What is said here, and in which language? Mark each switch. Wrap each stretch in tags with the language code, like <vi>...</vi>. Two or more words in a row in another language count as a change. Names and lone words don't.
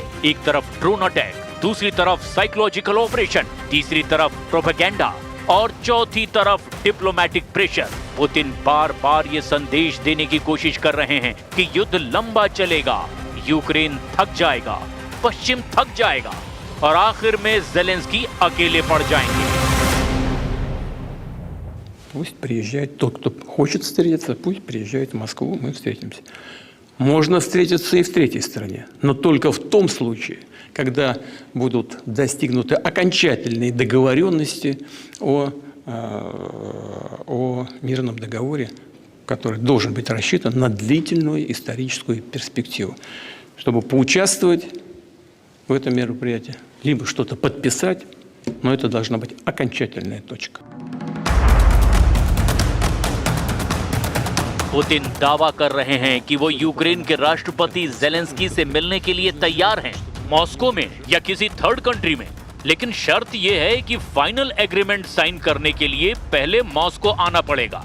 <hi>एक तरफ</hi> <en>drone attack,</en> <hi>दूसरी तरफ</hi> <en>psychological operation,</en> <hi>तीसरी तरफ प्रोपेगेंडा और चौथी तरफ</hi> <en>diplomatic pressure.</en> <hi>पुतिन बार बार ये संदेश देने की कोशिश कर रहे हैं कि युद्ध लंबा चलेगा, यूक्रेन थक जाएगा, पश्चिम थक जाएगा और आखिर में ज़ेलेंस्की अकेले पड़ जाएंगे।</hi> <ru>Пусть приезжает тот, кто хочет встретиться, пусть приезжает в Москву, мы встретимся. Можно встретиться и в третьей стране, но только в том случае, когда будут достигнуты окончательные договоренности о мирном договоре который должен быть рассчитан на длительную историческую перспективу, чтобы поучаствовать в этом мероприятии, либо что-то подписать, но это должна быть окончательная точка.</ru> <hi>पुतिन दावा कर रहे हैं कि वो यूक्रेन के राष्ट्रपति जेलेंस्की से मिलने के लिए तैयार हैं, मॉस्को में या किसी</hi> <en>third country</en> <hi>में। लेकिन शर्त ये है कि</hi> <en>final agreement sign</en> <hi>करने के लिए पहले मॉस्को आना पड़ेगा।</hi>